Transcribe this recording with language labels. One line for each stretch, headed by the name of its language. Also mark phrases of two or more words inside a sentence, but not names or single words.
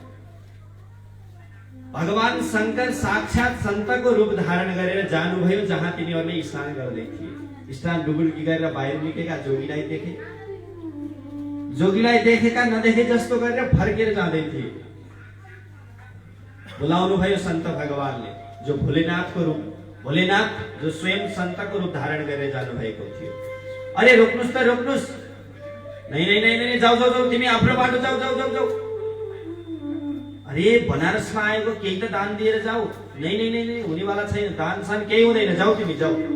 Nepali: भगवान शंकर साक्षात संतको रूप धारण गरेर जानुभयो जहाँ तिनीहरूले स्नान गर्दै थिए। स्नान डुबुल्की गरेर बाहिर निस्केका जोगीलाई देखे। जोगीलाई देखेका नदेखे जस्तो गरेर फर्केर जाँदै थिए। बोलाउनु भयो सन्त भगवानले, जो भोलेनाथको रूप, भोलेनाथ जो स्वयं सन्तको रूप धारण गरेर जानु भएको थियो। अरे रोक्नुस् त रोक्नुस्,
Hindi: नहीं नहीं नहीं नहीं,
Nepali: जाऊ जाऊ जाऊ, तिमी आफ्नो बाटो जाऊ जाऊ जाऊ जाऊ। अरे बनारसमा आएको, केही त दान दिएर जाऊ।
Hindi: नहीं नहीं नहीं नहीं,
Nepali: हुनेवाला छैन, दान सान केही हुँदैन, जाऊ तिमी जाऊ।